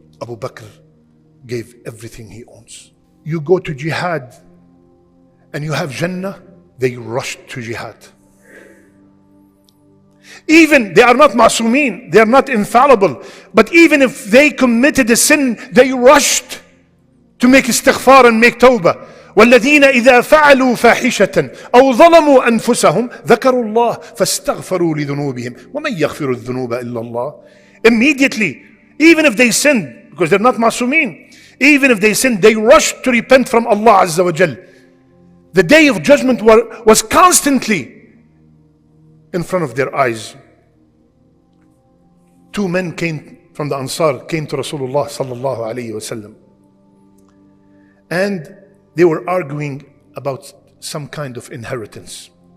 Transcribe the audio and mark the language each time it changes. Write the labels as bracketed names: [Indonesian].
[English] Abu Bakr gave everything he owns. You go to jihad and you have Jannah, they rushed to jihad. Even they are not ma'soomeen, they are not infallible, but even if they committed a sin, they rushed to make istighfar and make tawbah. [Arabic] والذين إذا فعلوا فاحشة أو ظلموا أنفسهم ذكروا الله فاستغفروا لذنوبهم ومن يغفر الذنوب إلا الله. [English] Immediately, even if they sinned, because they're not ma'soomeen, even if they sinned, they rushed to repent from Allah Azza wa Jal. The day of judgment was constantly in front of their eyes. Two men came from the Ansar, came to Rasulullah sallallahu alayhi wasallam, and they were arguing about some kind of inheritance.